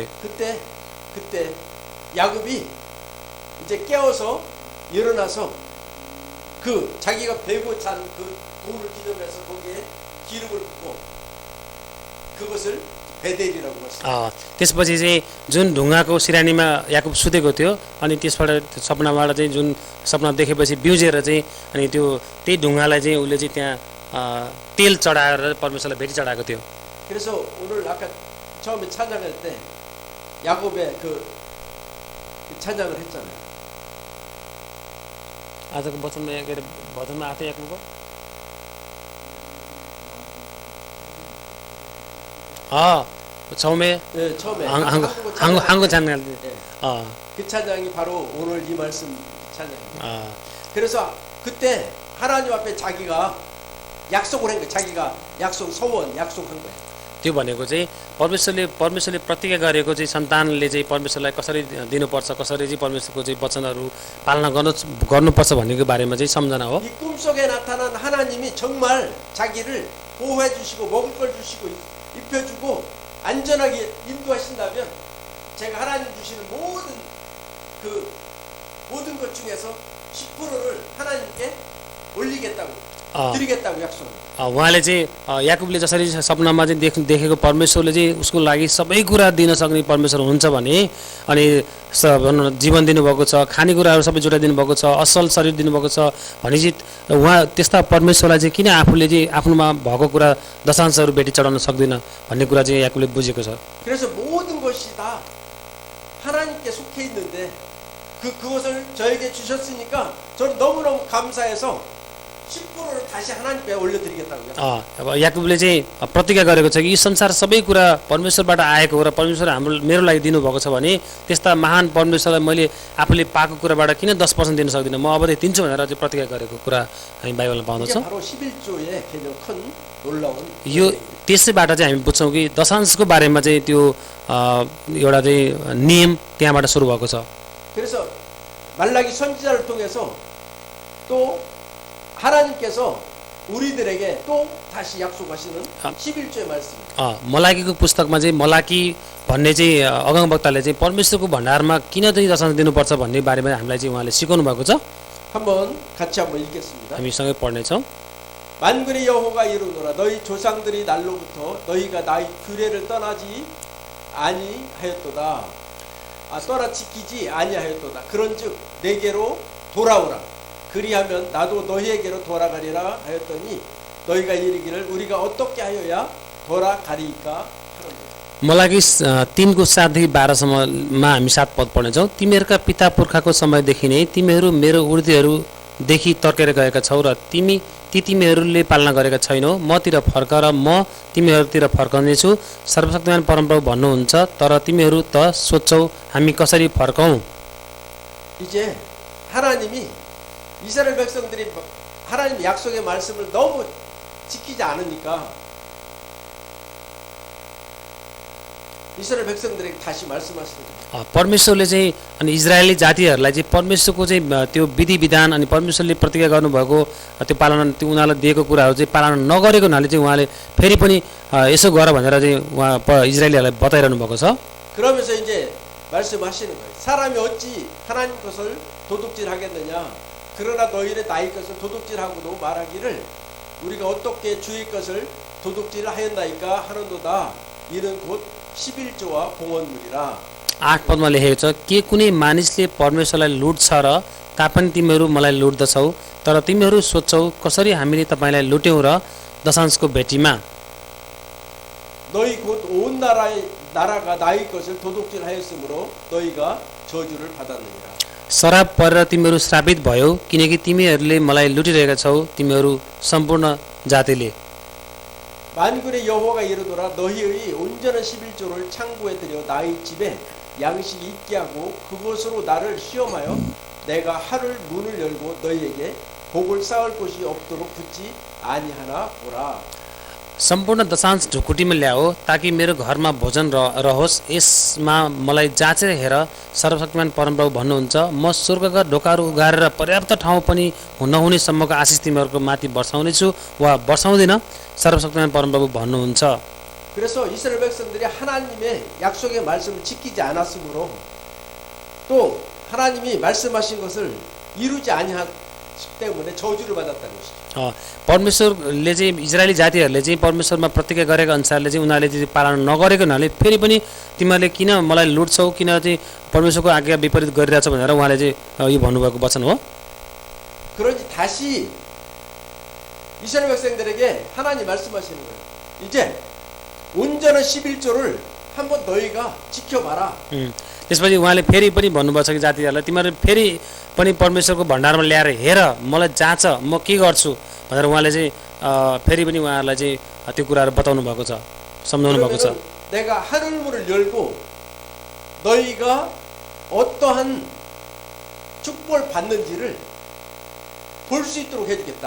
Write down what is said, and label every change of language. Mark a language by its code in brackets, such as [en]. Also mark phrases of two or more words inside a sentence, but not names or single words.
[ko] 그때 야곱이 이제 깨어서 일어나서 그 자기가 베고 잔 그 돌을 기념해서 거기에 기름을 붓고 그것을 베델이라고 했어요. [ne] त्यसपछि चाहिँ जुन ढुङ्गाको सिरानीमा याकुब सुतेको थियो अनि त्यसबाट सपनाबाट चाहिँ जुन सपना देखेपछि बिउजेर चाहिँ अनि त्यो त्यही ढुङ्गालाई चाहिँ उसले चाहिँ त्यहाँ तेल चढाएर परमेश्वरलाई भेटी चढाएको थियो। [ko] 그래서 오늘 아까 처음에 찬양할 때 야곱의 그 찬양을 했잖아요. [ne] आजको वचनमा के अरे भजनमा आएको याकुबको 처음에 [ko] 네, 처음에 한국 찬양 그 찬양이 바로 오늘 이 말씀 찬양입니다. 그래서 그때 하나님 앞에 자기가 약속을 한 거예요. 자기가 약속한 거예요. [ne] त्यो भनेको चाहिँ परमेश्वरले प्रतिज्ञा गरेको चाहिँ सन्तानले चाहिँ परमेश्वरलाई कसरी दिनुपर्छ कसरी चाहिँ परमेश्वरको चाहिँ वचनहरू पालना गर्नुपर्छ भन्नेको बारेमा चाहिँ सम्झना हो। [ko] 이 꿈속에 나타난 하나님이 정말 자기를 보호해 주시고 먹을 걸 주시고 입혀주고 안전하게 인도하신다면 제가 하나님 주시는 모든 것 중에서 10%를 하나님께 올리겠다고 드리겠다고 약속합니다. [ne] उहाँले चाहिँ याकुबले जसरी सपनामा चाहिँ देखेको परमेश्वरले चाहिँ उसको लागि सबै कुरा दिन सक्ने परमेश्वर हुनुहुन्छ भने अनि भनौँ न जीवन दिनुभएको छ खानेकुराहरू सबै जुटाइदिनु भएको छ असल शरीर दिनुभएको छ भने चाहिँ उहाँ त्यस्ता परमेश्वरलाई चाहिँ किन आफूले चाहिँ आफ्नोमा भएको कुरा दशांशहरू भेटी चढाउन सक्दैन भन्ने कुरा चाहिँ याकुबले बुझेको छ। [ko] 그래서 모든 것이 다 하나님께 속해 있는데 그것을 저에게 주셨으니까 저는 너무너무 감사해서 10%를 다시 하나님께 올려드리겠다고요. [ne] अब याकुबले चाहिँ प्रतिज्ञा गरेको छ कि यी संसार सबै कुरा परमेश्वरबाट आएको हो र परमेश्वर मेरो लागि दिनुभएको छ भने त्यस्ता महान परमेश्वरलाई मैले आफूले पाएको कुराबाट किन 10% दिन सक्दिनँ म अब दिन्छु भनेर चाहिँ प्रतिज्ञा गरेको कुरा हामी बाइबलमा पाउँदछौँ। [ko] 바로 11조의 개념 큰 놀라운 [ne] यो त्यसैबाट चाहिँ हामी बुझ्छौँ कि दशांशको बारेमा चाहिँ त्यो एउटा चाहिँ नियम त्यहाँबाट सुरु भएको छ। [ko] 그래서 말라기 선지자를 통해서 또 하나님께서 우리들에게 또 다시 약속하시는 11조의 말씀. [ne] मलाकीको पुस्तकमा चाहिँ मलाकी भन्ने चाहिँ अगमवक्ताले चाहिँ परमेश्वरको भण्डारमा किन चाहिँ दशांश दिनुपर्छ भन्ने बारेमा हामीलाई चाहिँ उहाँले सिकाउनु भएको छ। [ko] 같이 한번 읽겠습니다. [ne] हामी सँगै पढ्नेछौँ। [ko] 만군의 여호와가 이르노라 너희 조상들이 날로부터 너희가 나의 규례를 떠나지 아니하였도다. 떠나 지키지 아니하였도다. 그런즉 내게로 돌아오라. 그리하면 나도 너희에게로 돌아가리라 하였더니 너희가 이르기를 우리가 어떻게 하여야 돌아가리까 하는데. [ne] मलाकी 3को 7देखि 12सम्ममा हामी 7 पद पढ्नेछौँ। तिमीहरूका पिता पुर्खाको समयदेखि नै तिमीहरू मेरो उर्दीहरू देखि तर्केर गएका छौ र तिमीहरूले पालना गरेका छैनौ। मतिर फर्क र म तिमीहरूतिर फर्कनेछु। सर्वशक्तिमान परमप्रभु भन्नुहुन्छ, तर तिमीहरू त सोच्छौ हामी कसरी फर्कौं। [ko] 이제 하나님이 이스라엘 백성들이 하나님 약속의 말씀을 너무 지키지 않으니까 이스라엘 백성들에게 다시 말씀하시는 거예요. [ne] परमेश्वरले चाहिँ अनि इजरायली जातिहरूलाई चाहिँ परमेश्वरको चाहिँ त्यो विधि विधान अनि परमेश्वरले प्रतिज्ञा गर्नुभएको त्यो पालना त्यो उनीहरूलाई दिएको कुराहरू चाहिँ पालना नगरेको हुनाले चाहिँ उहाँले फेरि पनि यसो गर भनेर चाहिँ उहाँ इजरायलीहरूलाई बताइरहनु भएको छ। [ko] 그러면서 이제 말씀하시는 거예요. 사람이 어찌 하나님 것을 도둑질하겠느냐. 그러나 너희의 나의 것을 도둑질하고도 말하기를 우리가 어떻게 주의 것을 도둑질하였나이까 하는도다. 이는 곧 11조와 봉헌물이라. [ne] 8 पदमा लेखेको छ, के कुनै मानिसले परमेश्वरलाई लुट्छ र तापनि तिमीहरू मलाई लुट्दछौ। तर तिमीहरू सोच्छौ कसरी हामीले तपाईँलाई लुट्यौँ र दशांशको भेटीमा। [ko] 너희 곧 온 나라가 나의 것을 도둑질하였으므로 너희가 저주를 받았느니라. [ne] शराब परेर तिमीहरू श्रापित भयौ, किनकि तिमीहरूले मलाई लुटिरहेका छौ, तिमीहरू सम्पूर्ण जातिले। [ko] 만군의 여호와가 이르노라 너희의 온전한 11조를 창고에 들여 나의 집에 양식이 있게 하고 그것으로 나를 시험하여 내가 하늘 문을 열고 너희에게 복을 쌓을 곳이 없도록 붙지 아니하나 보라. [ne] सम्पूर्ण दशांश ढुकुटीमा ल्याओ ताकि मेरो घरमा भोजन रहोस्। यसमा मलाई जाँचेर हेर, सर्वशक्तिमान परमप्रभु भन्नुहुन्छ, म स्वर्गका ढोकाहरू उघारेर पर्याप्त ठाउँ पनि नहुने सम्मको आशिष तिमीहरूको माथि वर्षाउनेछु वा वर्षाउँदिन, सर्वशक्तिमान परमप्रभु भन्नुहुन्छ। [ko] 그래서 이스라엘 백성들이 하나님의 약속의 말씀을 지키지 않았으므로 또 하나님이 말씀하신 것을 이루지 아니하기 때문에 저주를 받았다는 것이죠. [ne] परमेश्वरले चाहिँ इजरायली जातिहरूले चाहिँ परमेश्वरमा प्रतिज्ञा गरेको अनुसारले चाहिँ उनीहरूले चाहिँ पालना नगरेको हुनाले फेरि पनि तिमीहरूले किन मलाई लुट्छौ, किन चाहिँ परमेश्वरको आज्ञा विपरीत गरिरहेछ भनेर उहाँले चाहिँ यो भन्नुभएको वचन हो। [ko] 그러니 다시 이스라엘 백성들에게 하나님 말씀하시는 거예요. 이제 온전한 11조를 한번 너희가 지켜봐라. [ne] त्यसपछि उहाँले फेरि पनि भन्नुभएको छ कि जातिहरूलाई तिमीहरू फेरि पनि परमेश्वरको भण्डारमा ल्याएर हेर, मलाई जाँच, म के गर्छु भनेर उहाँले चाहिँ फेरि पनि उहाँहरूलाई चाहिँ त्यो कुराहरू बताउनु भएको छ, सम्झाउनु भएको छ। [ko] 내가 하늘 문을 열고 너희가 어떠한 축복을 받는지를 볼 수 있도록 해주겠다.